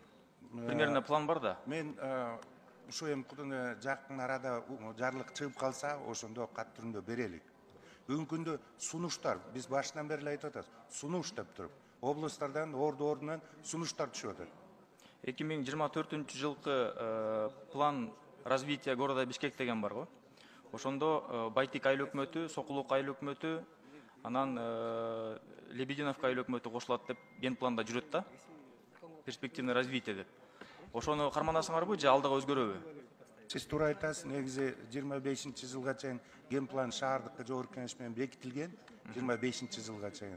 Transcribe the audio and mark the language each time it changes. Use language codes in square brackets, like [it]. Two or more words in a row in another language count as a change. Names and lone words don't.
[ru] Примерно план [ky] бар да. Мен ушу эми жакын арада жарлык чыгып калса, ошондо кат түрүндө берелик. Бүгүнкү күндө сунуштар, биз башынан бери айтып атабыз, сунуш деп туруп, областтардан, ордунан сунуштар түшүп атат. 2024 план развития города Бишкек деген бар го. Ошондо Байтик айыл өкмөтү, Сокулук айыл өкмөтү, анан Лебединовка айыл өкмөтү кошулат деп ген планда жүрөт да. [ru] Перспективный развитие [ky] деп. Ошону карманасыңарбы же алдыга өзгөрөбү? Сиз туура айтасыз, негизи 25-жылга чейин ген план шаардык жогорку кеңеш менен бекитилген, 25-жылга чейин.